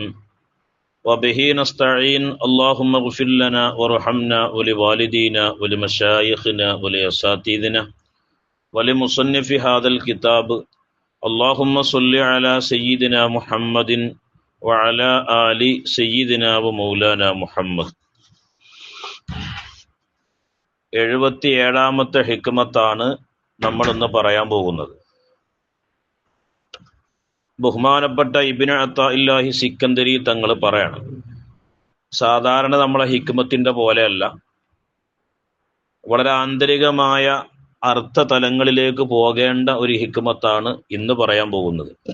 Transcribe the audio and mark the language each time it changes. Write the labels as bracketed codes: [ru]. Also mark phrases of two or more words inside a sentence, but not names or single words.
[ar] وبه نستعين اللهم اغفر لنا وارحمنا ولوالدينا ولمشايخنا ولأساتذتنا ولمصنف هذا الكتاب اللهم صل على سيدنا محمد وعلى آل سيدنا ومولانا محمد [ml] 77ാമത്തെ ഹിക്മത്താണ് നമ്മളിന്ന് പറയാൻ പോകുന്നത്. ബഹുമാനപ്പെട്ട ഇബ്നു അത്താഇല്ലാഹി സിക്കന്ദരി തങ്ങൾ പറയണം, സാധാരണ നമ്മളെ ഹിക്മത്തിന്റെ പോലെയല്ല, വളരെ ആന്തരികമായ അർത്ഥതലങ്ങളിലേക്ക് പോകേണ്ട ഒരു ഹിക്മത്താണ് ഇന്ന് പറയാൻ പോകുന്നത്.